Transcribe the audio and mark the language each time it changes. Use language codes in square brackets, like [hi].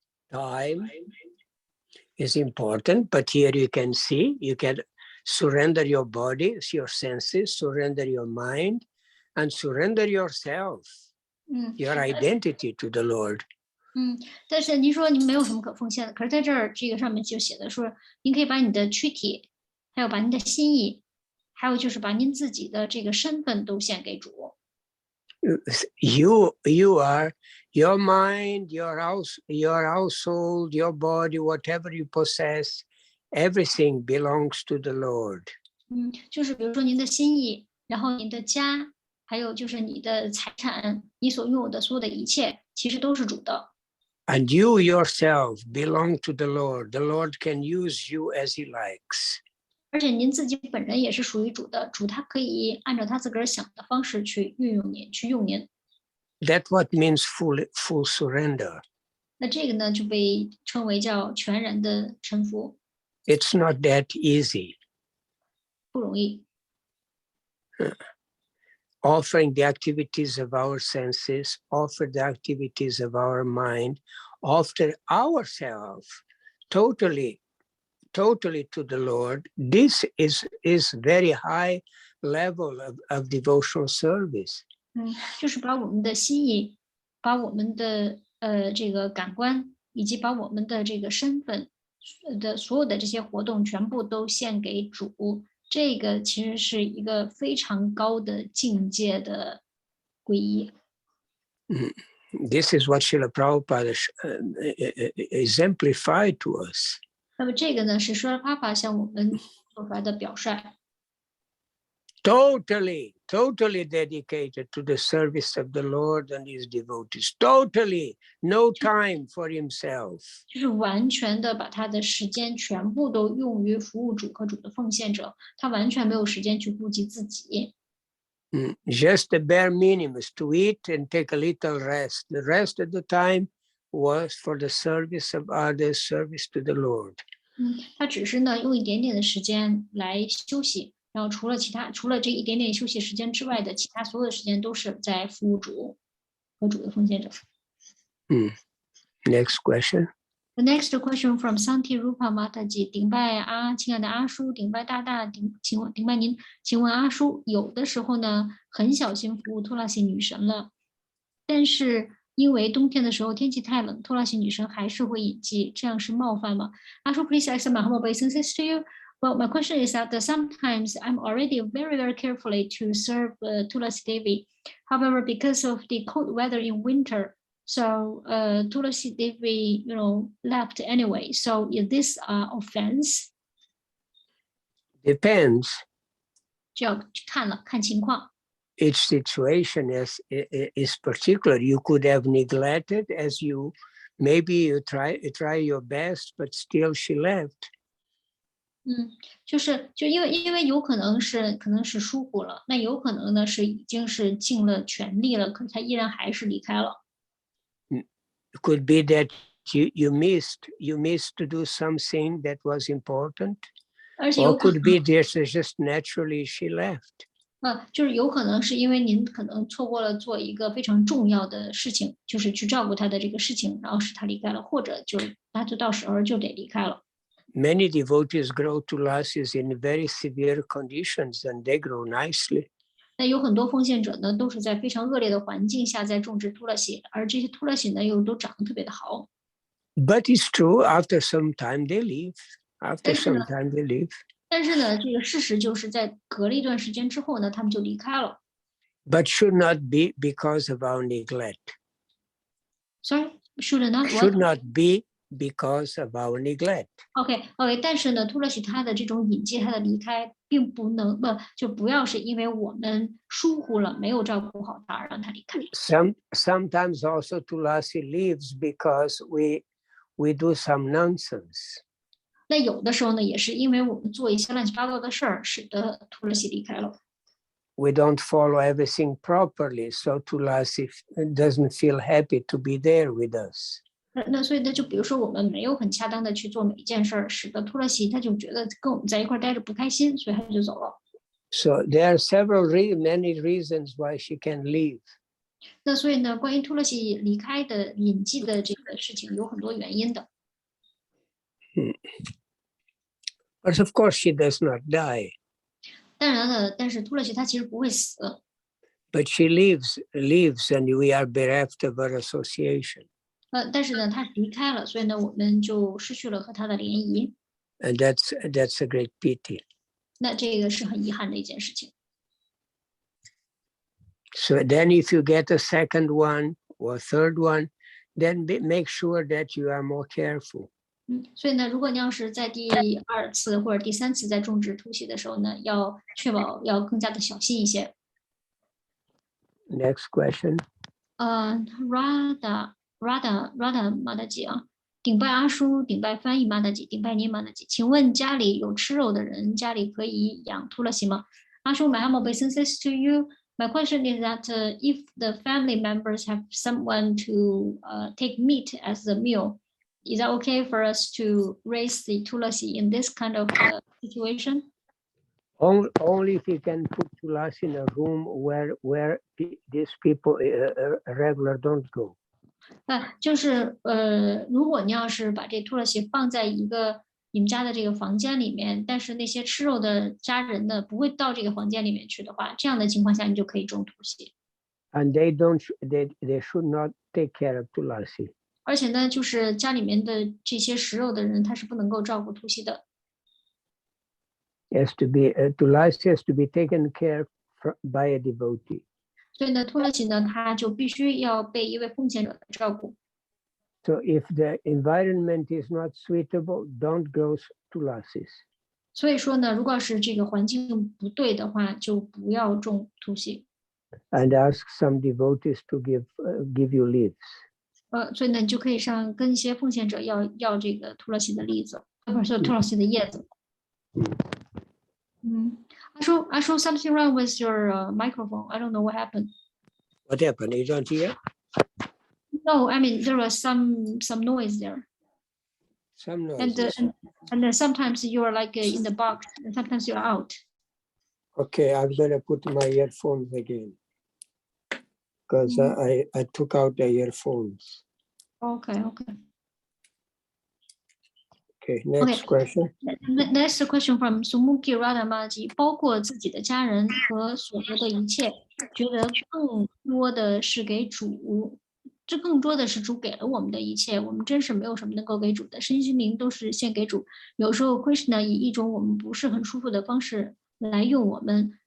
[en] Time is important, but here you can see, you can surrender your body, your senses, surrender your mind, and surrender yourself, your identity to the Lord. [zh] 但是您说您没有什么可奉献的，可是在这儿这个上面就写的说，您可以把你的躯体，还有把您的心意，还有就是把您自己的这个身份都献给主。 [en] You are your mind, your household, your body, whatever you possess, everything belongs to the Lord. [zh] 就是比如说您的心意，然后您的家，还有就是你的财产，你所拥有的所有的一切，其实都是主的。 [en] And you yourself belong to the Lord. The Lord can use you as He likes. [zh] 而且您自己本人也是属于主的，主他可以按照他自个儿想的方式去运用您，去用您。 [en] That's what means full surrender. [zh] 那这个呢，就被称为叫全然的臣服。 [en] It's not that easy. [zh] 不容易。 [en] Offering the activities of our senses, offer the activities of our mind, offer ourselves totally to the Lord. This is very high level of devotional service. [zh] 就是把我们的心意，把我们的这个感官，以及把我们的这个身份的所有的这些活动，全部都献给主。这个其实是一个非常高的境界的皈依。 [en] This is what Srila Prabhupada exemplified to us. [zh] 那么这个呢，是说帕帕向我们做出来的表率。 [en] Totally dedicated to the service of the Lord and His devotees. Totally, no time for himself. [zh] 就是完全的把他的时间全部都用于服务主和主的奉献者，他完全没有时间去顾及自己。 [en] Just the bare minimum is to eat and take a little rest. The rest of the time was for the service of others, service to the Lord. [zh] 他只是呢用一点点的时间来休息。然后除了这一点点休息时间之外的其他所有的时间都是在服务主和主的奉献者。 [en] Next question. The next question from Santi Rupa Mataji. [zh] 顶拜亲爱的阿叔，顶拜大大，顶拜您，请问阿叔，有的时候呢很小心服务托拉西女神了，但是因为冬天的时候天气太冷，托拉西女神还是会隐迹，这样是冒犯吗？ [en] 阿叔 please accept my humble obeisances to you. Well, my question is that sometimes I'm already very carefully to serve Tulasi Devi. However, because of the cold weather in winter, So Tulasi Devi, left anyway. So is this offense? Depends. [zh] 就要看情况。 [en] Each situation is particular. You could have neglected as maybe you try your best, but still she left. [zh] 就因为有可能是疏忽了，那有可能呢是已经是尽了全力了，可是他依然还是离开了。 [en] It could be that you missed to do something that was important, or could be just naturally she left. [zh] 就是有可能是因为您可能错过了做一个非常重要的事情，就是去照顾他的这个事情，然后使他离开了，或者就是他就到时候就得离开了。 [en] Many devotees grow tulasis in very severe conditions, and they grow nicely. [zh] 那有很多奉献者呢，都是在非常恶劣的环境下在种植tulasi，而这些tulasi呢又都长得特别的好。 [en] But it's true, after some time they leave. After some time they leave. [zh] 但是呢，这个事实就是在隔了一段时间之后呢，他们就离开了。 [en] But should not be because of our neglect. Sorry, should not what? Should not be because of our neglect. [zh] OK， 但是呢，tulasi他的这种引介，他的离开，并不能就不要是因为我们疏忽了，没有照顾好他，让他离开。 [en] Sometimes also tulasi leaves because we do some nonsense. [zh] 那有的时候呢，也是因为我们做一些乱七八糟的事儿，使得tulasi离开了。 [en] We don't follow everything properly, so tulasi doesn't feel happy to be there with us. [zh] 那所以呢，就比如说我们没有很恰当的去做每一件事儿，使得tulasi他就觉得跟我们在一块待着不开心，所以他就走了。 [en] So there are many reasons why she can leave. [zh] 那所以呢，关于tulasi离开的引介的这个事情有很多原因的。 [en] But of course she does not die. [zh] 当然了，但是tulasi他其实不会死。 [en] But she leaves, and we are bereft of her association. [zh] 但是呢，他离开了，所以呢，我们就失去了和他的联谊。 [en] And that's a great pity. [zh] 那这个是很遗憾的一件事情。 [en] So then if you get a second one or third one, then make sure that you are more careful. [zh] 所以呢，如果你要是在第二次或者第三次在种植tulasi的时候呢，要确保要更加的小心一些。 [en] Next question. [zh] Radha 马达吉啊，顶拜阿叔，顶拜翻译马达吉，顶拜您马达吉。请问家里有吃肉的人，家里可以养tulasi吗？ [en] 阿叔，my humble obeisances to you. My question is that if the family members have someone to take meat as a meal, is that okay for us to raise the tulasi in this kind of situation? Only if you can put tulasi in a room where these people regular don't go. [zh] 就是如果你要是把这tulasi放在一个你们家的这个房间里面，但是那些吃肉的家人呢不会到这个房间里面去的话，这样的情况下你就可以种tulasi。 [en] And they should not take care of tulasi. [zh] 而且呢，就是家里面的这些食肉的人，他是不能够照顾tulasi的。 [en] Tulasi has to be taken care of by a devotee. [zh] 所以呢tulasi呢，他就必须要被一位奉献者照顾。 [en] So if the environment is not suitable, don't grow tulasis. [zh] 所以说呢，如果是这个环境不对的话，就不要种tulasi。 [en] And ask some devotees to give you leaves. [zh] 所以呢，你就可以跟一些奉献者要这个tulasi的粒子，不是tulasi的叶子。 [en] I saw something wrong with your microphone. I don't know what happened. What happened? You don't hear? No, I mean there was some noise there. Some noise. And then sometimes you are like in the box, and sometimes you're out. Okay, I'm gonna put my earphones again because I took out the earphones. Okay. Okay, next question. Next question from Sumuki Radhamaji. [zh] 包括自己的家人和所得的一切，觉得更多的是给主，这更多的是主给了我们的一切，我们真是没有什么能够给主的，身心灵都是献给主。有时候 Krishna 以一种我们不是很舒服的方式来用我们，